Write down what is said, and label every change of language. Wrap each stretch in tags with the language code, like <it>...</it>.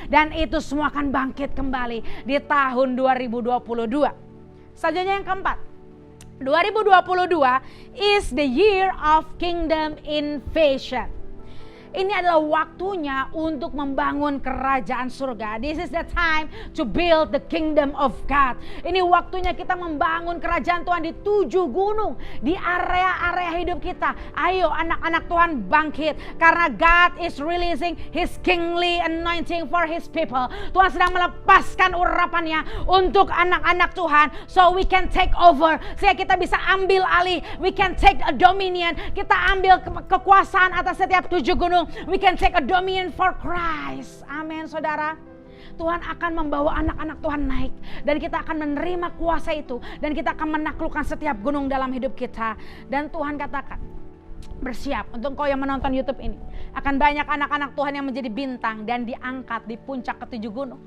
<id>Dan itu semua akan bangkit kembali di tahun 2022. Selanjutnya yang keempat,</id> <en>2022 is the year of kingdom invasion.</en> <id>Ini adalah waktunya untuk membangun kerajaan surga.</id> <en>This is the time to build the kingdom of God.</en> <id>Ini waktunya kita membangun kerajaan Tuhan di 7 gunung. Di area-area hidup kita. Ayo anak-anak Tuhan bangkit. Karena</id> <en>God is releasing His kingly anointing for His people.</en> <id>Tuhan sedang melepaskan urapannya untuk anak-anak Tuhan.</id> <en>So we can take over.</en> <id>Sehingga kita bisa ambil alih.</id> <en>We can take a dominion.</en> <id>Kita ambil kekuasaan atas setiap 7 gunung.</id> <en>We can take a dominion for Christ.</en> <id>Amin saudara. Tuhan akan membawa anak-anak Tuhan naik. Dan kita akan menerima kuasa itu. Dan kita akan menaklukkan setiap gunung dalam hidup kita. Dan Tuhan katakan, bersiap untuk kau yang menonton YouTube ini. Akan banyak anak-anak Tuhan yang menjadi bintang dan diangkat di puncak ke-7 gunung.</id>